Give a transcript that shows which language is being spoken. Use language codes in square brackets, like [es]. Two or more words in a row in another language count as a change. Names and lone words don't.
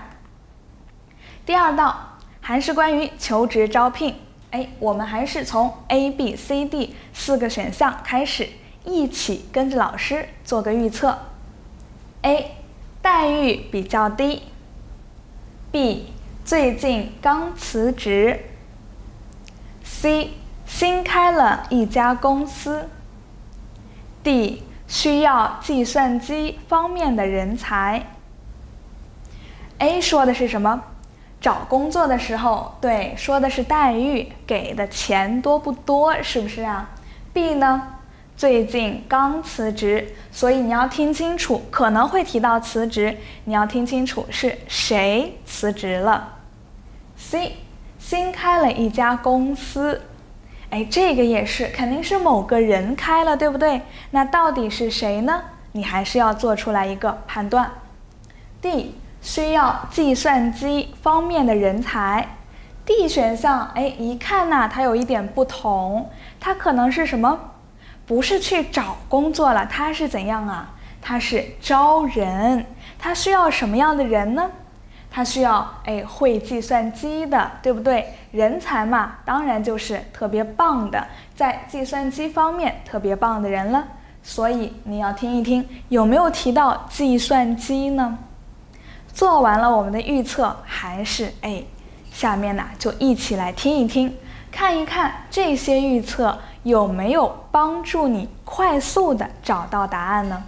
[zh] 第二道還是關於求職招聘，我們還是從 A、B、C、D 4個選項開始，一起跟着老師做個預測。A 待遇比較低， B 最近剛辭職， C 新開了一家公司， D 需要計算機方面的人才。 A 說的是什麼？找工作的时候，对，說的是待遇，給的錢多不多，是不是啊？ B 呢？最近剛辭職，所以你要聽清楚，可能會提到辭職，你要聽清楚是誰辭職了。 C 新開了一家公司，這個也是，肯定是某個人開了，對不對？那到底是誰呢？你還是要做出來一個判斷。 D 需要計算機方面的人才。 D 選項，一看呢，它有一點不同，它可能是什麼？不是去找工作了，它是怎樣啊？它是招人。它需要什麼樣的人呢？它需要會計算機的，對不對？人才嘛，當然就是特別棒的，在計算機方面特別棒的人了。所以你要聽一聽，有沒有提到計算機呢？做完了我們的預測，還是下面呢就一起來聽一聽，看一看這些預測有沒有幫助你快速的找到答案呢？